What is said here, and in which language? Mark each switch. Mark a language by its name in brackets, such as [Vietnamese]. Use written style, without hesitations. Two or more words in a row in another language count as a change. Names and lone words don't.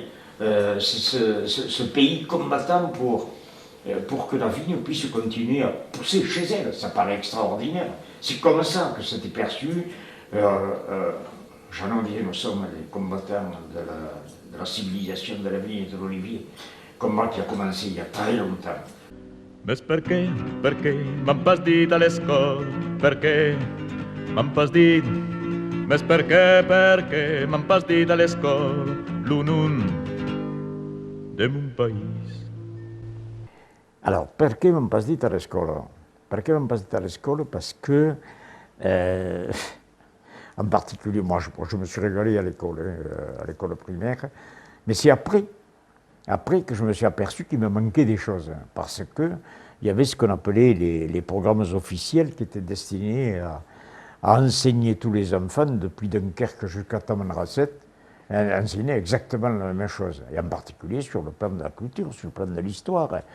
[French] Ce pays combattant pour que la vigne puisse continuer à pousser chez elle. Ça paraît extraordinaire. C'est comme ça que c'était perçu. Jean disait, nous sommes les combattants de la civilisation de la vigne et de l'olivier. Combat qui a commencé il y a très longtemps. [Occitan] Ves perché m'han pas dit a l'escola, perché m'han pas dit, ves perché m'han pas dit a l'escola, l'unun de mon pays. [French] Alors, [Occitan] perché m'han pas dit a l'escola? Perché m'han pas dit a l'escola? [French] Parce que, en particulier, moi je me suis régalé à l'école primaire, mais c'est après que je me suis aperçu qu'il me manquait des choses, parce qu'il y avait ce qu'on appelait les programmes officiels qui étaient destinés à enseigner tous les enfants, depuis Dunkerque jusqu'à Tamanrasset, enseigner exactement la même chose, et en particulier sur le plan de la culture, sur le plan de l'histoire.